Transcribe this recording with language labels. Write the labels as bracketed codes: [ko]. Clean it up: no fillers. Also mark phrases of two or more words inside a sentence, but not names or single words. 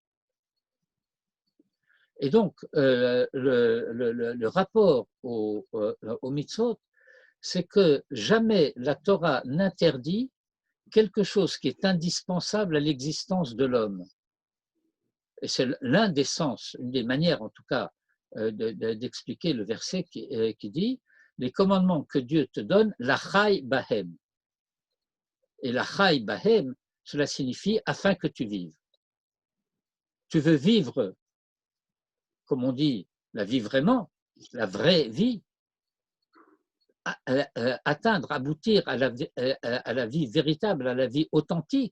[fr] Et donc, le rapport au mitzvot, c'est que jamais la Torah n'interdit quelque chose qui est indispensable à l'existence de l'homme. Et c'est l'un des sens, une des manières en tout cas d'expliquer le verset qui dit « Les commandements que Dieu te donne, [he] וחי בהם ». Et וחי בהם, [fr] cela signifie « afin que tu vives ». Tu veux vivre, comme on dit, la vie vraiment, la vraie vie, atteindre, aboutir à la vie véritable, à la vie authentique.